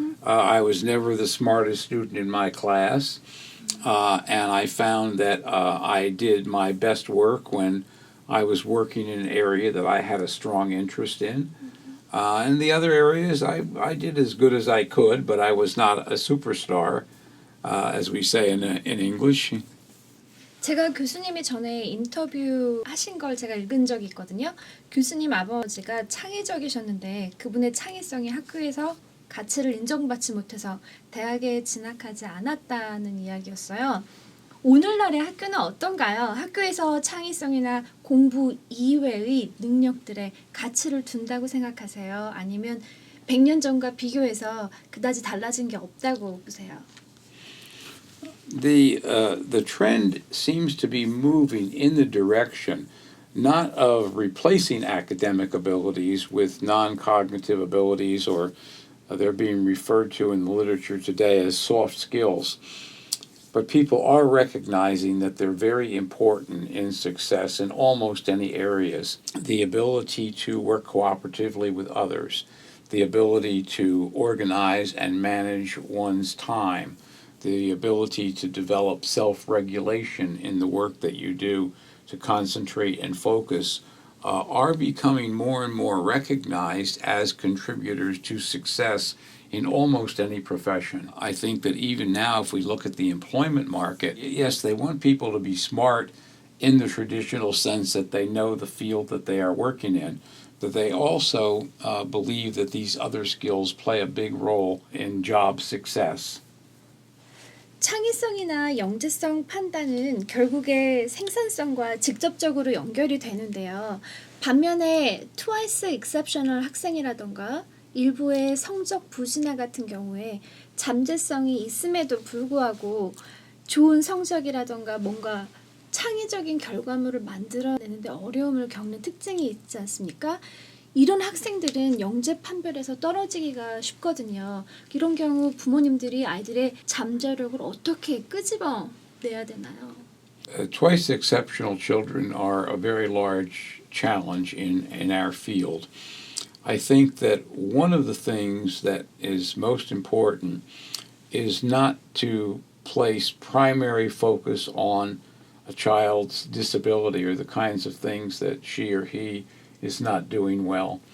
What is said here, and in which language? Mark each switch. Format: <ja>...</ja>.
<en>I was never the smartest student in my class, and I found that I did my best work when I was working in an area that I had a strong interest in. In the other areas, I did as good as I could, but I was not a superstar, as we say in English.</en> <ko>제가 교수님이 전에 인터뷰 하신 걸 제가 읽은 적이 있거든요. 교수님 아버지가 창의적이셨는데 그분의 창의성이 학교에서 가치를 인정받지 못해서 대학에 진학하지 않았다는 이야기였어요. 오늘날의 학교는 어떤가요? 학교에서 창의성이나 공부 이외의 능력들에 가치를 둔다고 생각하세요? 아니면 100년 전과 비교해서 그다지 달라진 게 없다고 보세요?</ko> <en>The trend seems to be moving in the direction not of replacing academic abilities with non-cognitive abilities, or they're being referred to in the literature today as soft skills. But people are recognizing that they're very important in success in almost any areas. The ability to work cooperatively with others, the ability to organize and manage one's time, the ability to develop self-regulation in the work that you do, to concentrate and focus, are becoming more and more recognized as contributors to success in almost any profession. I think that even now, if we look at the employment market, yes, they want people to be smart in the traditional sense that they know the field that they are working in, but they also believe that these other skills play a big role in job success.</en> <ko>창의성이나 영재성 판단은 결국에 생산성과 직접적으로 연결이 되는데요. 반면에 twice exceptional 학생이라던가 일부의 성적부진아 같은 경우에 잠재성이 있음에도 불구하고 좋은 성적이라던가 뭔가 창의적인 결과물을 만들어내는데 어려움을 겪는 특징이 있지 않습니까? 이런 학생들은 영재판별에서 떨어지기가 쉽거든요. 이런 경우 부모님들이 아이들의 잠재력을 어떻게 끄집어내야 되나요?</ko> <en>Twice exceptional children are a very large challenge in our field. I think that one of the things that is most important is not to place primary focus on a child's disability or the kinds of things that she or he is not doing well.</en>